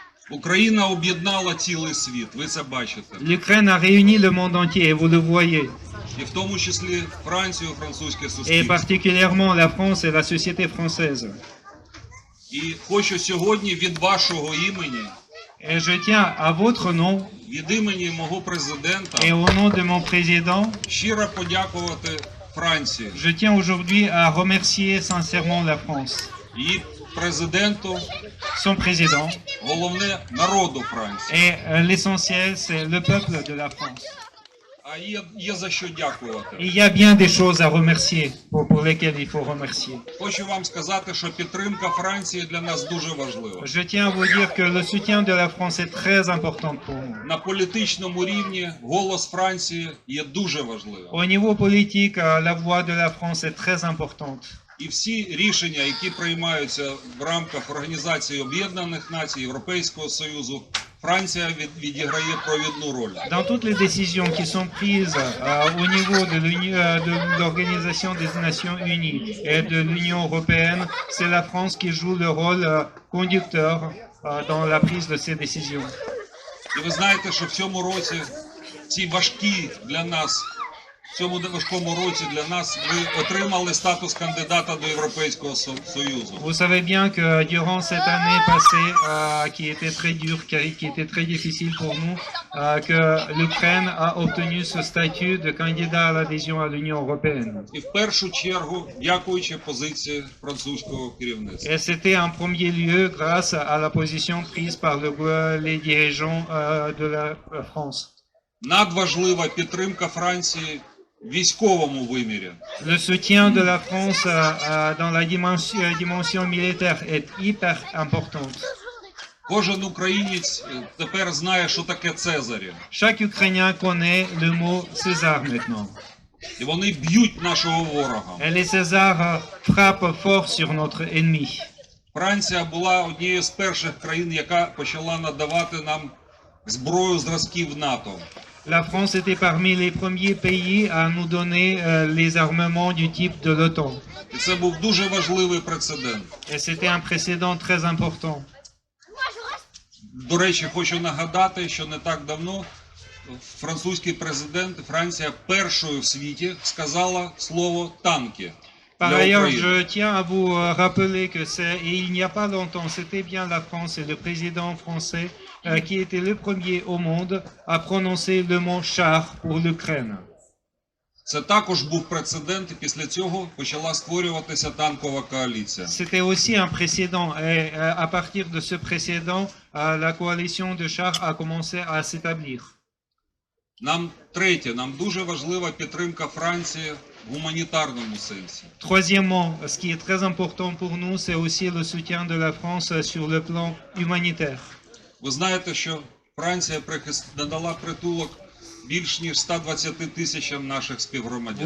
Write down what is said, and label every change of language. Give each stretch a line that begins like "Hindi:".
Ukrainian: Україна об'єднала цілий світ, ви це бачите.
French: L'Ukraine a réuni le monde entier, et vous le voyez,
Ukrainian: І в тому числі Францію, французьке
French: et
Ukrainian: суспільство.
French: particulièrement la France et la société française.
Ukrainian: І хочу сьогодні від вашого імені,
French: Et je tiens à votre nom
Ukrainian: від імені мого президента,
French: et au nom de mon président,
Ukrainian: щиро подякувати Франції,
French: je tiens aujourd'hui à remercier sincèrement la France,
Ukrainian: її президенту,
French: son président,
Ukrainian: головне народу Франції.
French: et l'essentiel, c'est le peuple de la France.
Ukrainian: А є за що дякувати.
French: Et il y a bien des choses à remercier, pour lesquelles il faut remercier.
Ukrainian: Хочу вам сказати, що підтримка Франції для нас дуже важлива.
French: Je tiens à vous dire que le soutien de la France est très important pour nous.
Ukrainian: На політичному рівні голос Франції є дуже важливим.
French: Au niveau politique, la voix de la France est très importante.
Ukrainian: І всі рішення, які приймаються в рамках Організації Об'єднаних Націй, Європейського Союзу, Франція відіграє провідну роль.
French: Dans toutes les décisions qui sont prises au niveau de l'Organisation des Nations Unies et de l'Union européenne, c'est la France qui joue le rôle conducteur dans la prise de ces décisions.
Ukrainian: І ви знаєте, що в цьому році, ці важкі для нас, в цьому важкому році для нас ми отримали статус кандидата до Європейського Союзу.
French: Vous savez bien que durant cette année passée, qui était très dure, qui était très difficile pour nous, que l'Ukraine a obtenu ce statut de candidat à l'adhésion à l'Union européenne.
Ukrainian: І в першу чергу, дякуючи позиції французького керівництва.
French: Et c'était en premier lieu grâce à la position prise par les dirigeants de la France.
Ukrainian: Надважлива підтримка Франції в військовому вимірі.
French: Le soutien de la France dans la dimension militaire est hyper importante.
Ukrainian: Кожен українець тепер знає, що таке Цезарі.
French: Chaque Ukrainien connaît le mot César maintenant.
Ukrainian: І вони б'ють нашого ворога.
French: Et les Césars frappent fort sur notre ennemi.
Ukrainian: Франція була однією з перших країн, яка почала надавати нам зброю зразків НАТО.
French: La France était parmi les premiers pays à nous donner les armements du type de l'OTAN.
Ukrainian: І це був дуже важливий прецедент.
French: Et c'était un précédent très important.
Ukrainian: До речі, хочу нагадати, що не так давно французький президент, Франція першою в світі сказала слово «танки».
French: Par
Ukrainian: для
French: ailleurs,
Ukrainian: України.
French: je tiens à vous rappeler que il n'y a pas longtemps, c'était bien la France et le président français qui était le premier au monde à prononcer le mot char pour l'Ukraine.
Ukrainian: Це також був прецедент, і після цього почала створюватися танкова коаліція.
French: C'était aussi un précédent et à partir de ce précédent, la coalition de chars a commencé à s'établir.
Ukrainian: Нам дуже важлива підтримка Франції в гуманітарному сенсі.
French: Troisièmement, ce qui est très important pour nous, c'est aussi le soutien de la France sur le plan humanitaire.
Ukrainian: Ви знаєте, що Франція надала притулок більш ніж 120 тисячам наших співгромадян.